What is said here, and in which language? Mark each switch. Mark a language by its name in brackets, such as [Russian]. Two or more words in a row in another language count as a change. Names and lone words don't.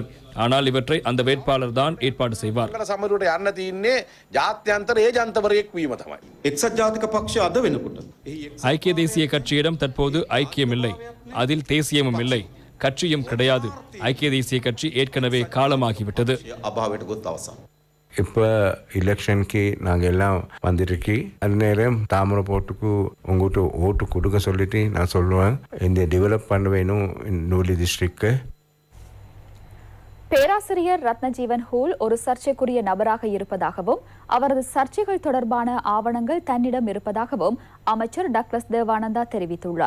[Tamil] ஆனால் இவற்றை அந்த வேட்பாளர் தான் ஏற்பாடு செய்வார். ஐக்கிய தேசிய கட்சியிடம் தற்போது ஐக்கியம் இல்லை, அதில் தேசியமும் இல்லை. கட்சியும் கிடையாது. ஐக்கிய தேசிய கட்சி ஏற்கனவே காலமாகிவிட்டது. [Sinhala] අභාවයට ගොත් අවසන්. [Tamil] இப்போ எலெக்ஷனுக்கு நாங்கள் எல்லாம் வந்துருக்கு. அது நேரம் தாமரை போட்டுக்கு உங்கள்கிட்ட ஓட்டு கொடுக்க சொல்லிட்டு நான் சொல்லுவேன். இந்த டெவலப் பண்ண வேணும் நூலி டிஸ்ட்ரிக்ட். பேராசிரியர் ரத்னஜீவன் ஹூல் ஒரு சர்ச்சைக்குரிய நபராக இருப்பதாகவும் அவரது சர்ச்சைகள் தொடர்பான ஆவணங்கள் தன்னிடம் இருப்பதாகவும் அமைச்சர் டக்ளஸ் தேவானந்தா தெரிவித்துள்ளார்.